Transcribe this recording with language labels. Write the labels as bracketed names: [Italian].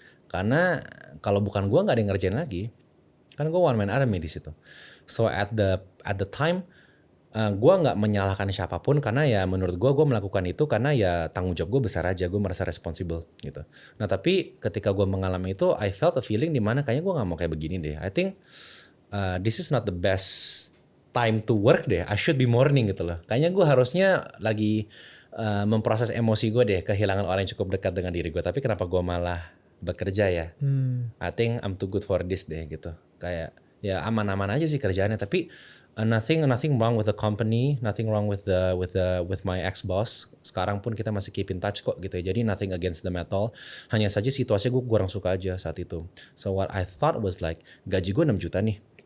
[Indonesian] Karena kalau bukan gue nggak ada yang ngerjain lagi. Kan gue one man army di situ. [English] So at the time [Indonesian] gue nggak menyalahkan siapapun karena ya menurut gue melakukan itu karena ya tanggung jawab gue besar aja, gue merasa responsible gitu. Nah tapi ketika gue mengalami itu, [English] I felt a feeling [Indonesian] dimana kayaknya gue nggak mau kayak begini deh. [English] I think this is not the best time to work [Indonesian] deh. [English] I should be morning [Indonesian] gitu loh. Kayaknya gue harusnya lagi memproses emosi gue deh, kehilangan orang yang cukup dekat dengan diri gue. Tapi kenapa gue malah bekerja ya? [English] I think I'm too good for this [Indonesian] deh gitu. Kayak ya aman-aman aja sih kerjaannya. Tapi [English] nothing wrong with the company, nothing wrong with my ex boss. [Indonesian] Sekarang pun kita masih [English] keep in touch [Indonesian] kok gitu ya. Jadi [English] nothing against them at all. [Indonesian] Hanya saja situasi gue kurang suka aja saat itu. [English] So what I thought was like, [Indonesian] gaji gue 6 juta nih.